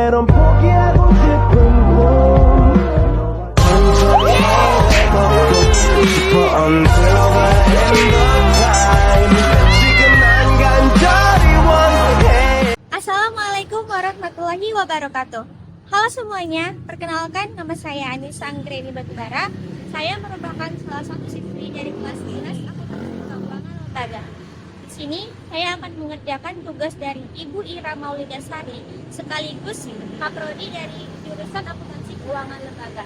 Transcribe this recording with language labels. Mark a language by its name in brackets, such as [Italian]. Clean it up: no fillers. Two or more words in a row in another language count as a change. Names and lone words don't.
[Korean] 것처럼 포기하고 싶은 꿈 천천히 걷고 싶어 [English] until the end of time [Korean] 지금 난 간절히 원해. [Arabic] السلام عليكم ورحمة الله وبركاته. [Indonesian] Halo semuanya, perkenalkan nama saya Anissa Anggreni Batubara. Saya merupakan salah satu siswi dari kelas 11 Akuntansi Keuangan Lembaga. Di sini saya akan mengerjakan tugas dari Ibu Ira Maulidasari sekaligus kaprodi dari jurusan Akuntansi Keuangan Lembaga.